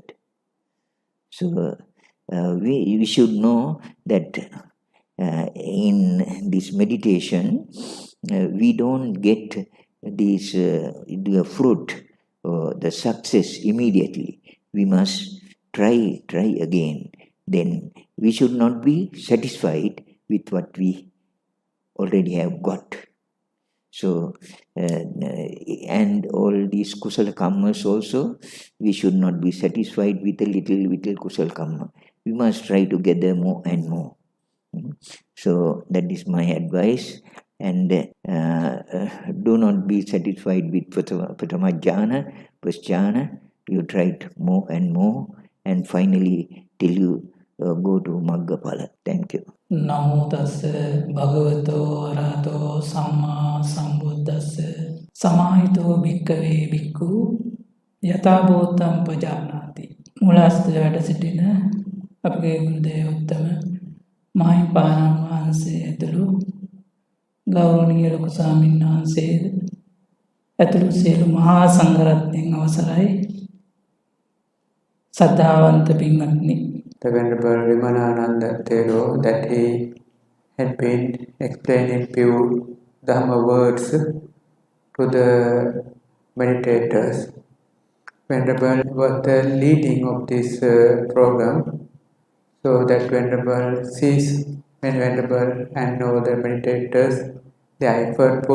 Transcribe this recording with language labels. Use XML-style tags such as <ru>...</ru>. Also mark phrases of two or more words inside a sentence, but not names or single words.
<en>So we should know that in this meditation, we don't get this the fruit or the success immediately. We must try again. Then we should not be satisfied with what we already have got. So, and all these</en> <pi>kusala kammas</pi> <en>also, we should not be satisfied with a little</en> <pi>kusala kamma.</pi> <en>We must try to gather more and more. So that is my advice. And do not be satisfied with</en> <pi>Pratama Jhana,</pi> <en>first jhana. You try it more and more, and finally till you go to Maggaphala. Thank you.</en> <pi>Namo tassa bhagavato arahato samma sambuddhassa samahito bhikkave bhikkhu yatha bhūtam pajanāti.</pi> <si>මුලස්ත වැඩ සිටින අපගේ ගුරුදේව උත්තම මහින්පාණන් වහන්සේ ඇතුළු ගෞරවනීය ලොකු ස්වාමීන් වහන්සේ ඇතුළු සියලු මහා සංඝරත්නයන් අවසරයි. සද්ධාවන්ත පින්වත්නි,</si> <en>The Venerable Vimalananda Thero, that he had been explaining few Dhamma words to the meditators. Venerable was the leading of this program, so that Venerable sees when Venerable and all the meditators, they are effortful.</en>